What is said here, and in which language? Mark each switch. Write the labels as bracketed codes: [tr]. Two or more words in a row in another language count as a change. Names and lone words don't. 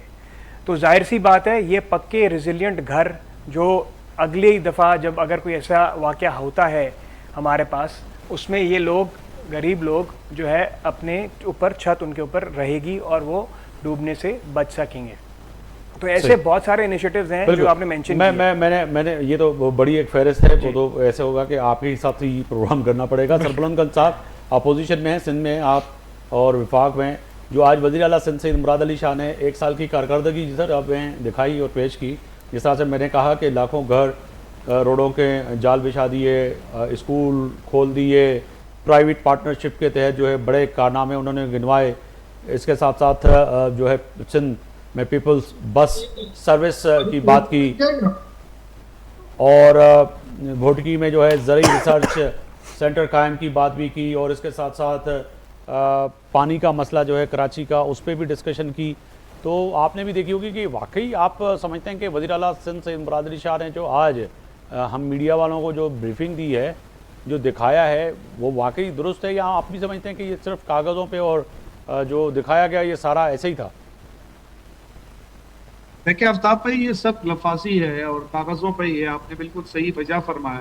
[ur] تو ظاہر سی بات ہے یہ پکے ریزیلینٹ گھر جو اگلی دفعہ جب اگر کوئی ایسا واقعہ ہوتا ہے ہمارے پاس، اس میں یہ لوگ غریب لوگ جو ہے اپنے اوپر چھت ان کے اوپر رہے گی اور وہ ڈوبنے سے بچ سکیں گے. تو ایسے بہت سارے انیشیئیٹوز ہیں جو آپ نے مینشن کیے. میں نے یہ تو بڑی ایک فہرست ہے، وہ تو ایسے ہوگا کہ آپ کے حساب سے ہی پروگرام کرنا پڑے گا. سربلند گنج صاحب اپوزیشن میں ہے سندھ میں آپ اور وفاق میں، جو آج وزیر اعلیٰ سندھ سید مراد علی شاہ نے 1 سال کی کارکردگی جدھر اب دکھائی اور پیش کی. جس طرح سے میں نے کہا کہ لاکھوں گھر روڈوں کے جال بچھا دیے، اسکول کھول دیے, [en] private partnership [ur] کے تحت جو ہے بڑے کارنامے انہوں نے گنوائے. اس کے ساتھ ساتھ جو ہے سندھ میں پیپلز بس سروس کی بات کی، اور گھوٹکی میں جو ہے ضروری ریسرچ سینٹر قائم کی بات بھی کی، اور اس کے ساتھ ساتھ پانی کا مسئلہ جو ہے کراچی کا اس پر بھی ڈسکشن کی. تو آپ نے بھی دیکھی ہوگی کہ واقعی آپ سمجھتے ہیں کہ وزیر اعلیٰ سندھ سید مراد علی شاہ نے جو آج ہم میڈیا والوں کو جو بریفنگ دی ہے، جو دکھایا ہے، وہ واقعی درست ہے، یا آپ بھی سمجھتے ہیں کہ یہ صرف کاغذوں پہ اور جو دکھایا گیا یہ سارا ایسے ہی تھا? دیکھیے آفتاب بھائی، یہ سب لفاظی ہے اور کاغذوں پر ہی ہے، آپ نے بالکل صحیح وجہ فرمایا.